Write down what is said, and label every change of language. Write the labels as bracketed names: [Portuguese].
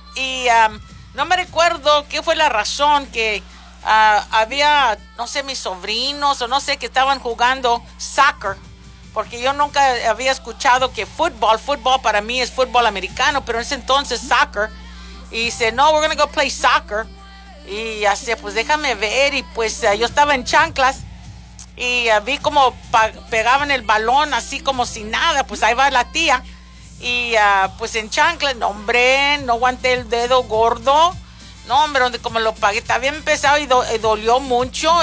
[Spanish] Y no me recuerdo qué fue la razón que había, no sé, mis sobrinos o no sé, que estaban jugando soccer. Porque yo nunca había escuchado que fútbol para mí es fútbol americano, pero en ese entonces soccer. Y dice, no, [English] we're going to go play soccer. [Spanish] Y así, pues déjame ver. Y pues yo estaba en chanclas y vi como pegaban el balón así como sin nada. Pues ahí va la tía. Y pues en chanclas, no, hombre, no aguanté el dedo gordo. No, hombre, donde como lo pagué, estaba bien pesado y dolió mucho.